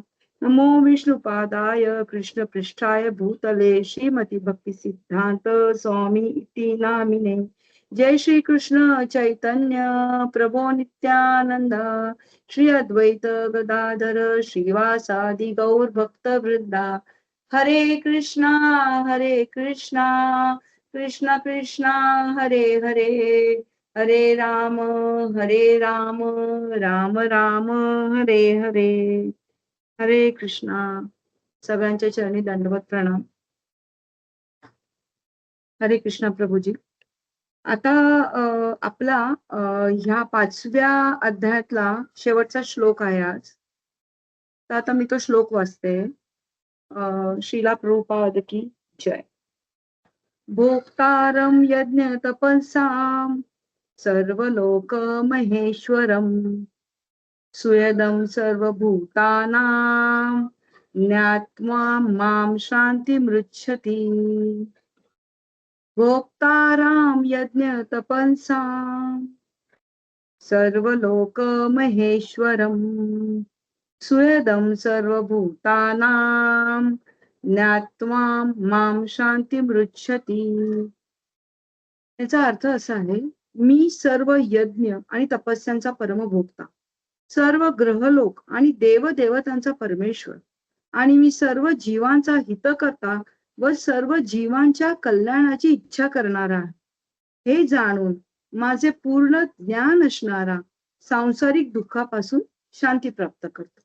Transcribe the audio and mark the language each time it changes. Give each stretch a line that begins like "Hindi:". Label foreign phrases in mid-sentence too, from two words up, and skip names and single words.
Sanskrit: नमो विष्णुपादाय कृष्णपृष्ठाय भूतले श्रीमती भक्ति सिद्धांत स्वामी इति नामिने. जय श्री कृष्ण चैतन्य प्रभो नित्यानंद श्री अद्वैत गदाधर श्रीवासादि गौर भक्त वृंदा. हरे कृष्णा कृष्ण कृष्णा हरे हरे हरे राम राम राम हरे हरे. हरे कृष्णा.
Marathi: सगळ्यांच्या चरणी दंडवत प्रणाम.
Sanskrit: हरे कृष्णा प्रभूजी.
Marathi: आता आपला ह्या 5व्या अध्यायातला शेवटचा श्लोक आहे आज. तर आता मी तो श्लोक वाचते. श्रीला प्रभुपाद की जय.
Sanskrit: भोक्तारं यज्ञ तपसां सर्वलोक महेश्वरम सुयदं सर्वभूतानां ज्ञात्वा मां शान्तिमृच्छति. भोक्तारां यज्ञ तपसां सर्वलोक महेश्वरम सुयदं सर्वभूतानां ज्ञात्वा मां शान्तिमृच्छति.
Marathi: याचा अर्थ असा आहे, मी सर्व यज्ञ आणि तपस्यांचा परमभोक्ता, सर्व ग्रहलोक आणि देवदेवतांचा परमेश्वर आणि मी सर्व जीवांचा हितकर्ता व सर्व जीवांच्या कल्याणाची इच्छा करणारा हे जाणून माझे पूर्ण ज्ञान असणारा सांसारिक दुःखापासून शांती प्राप्त करतो.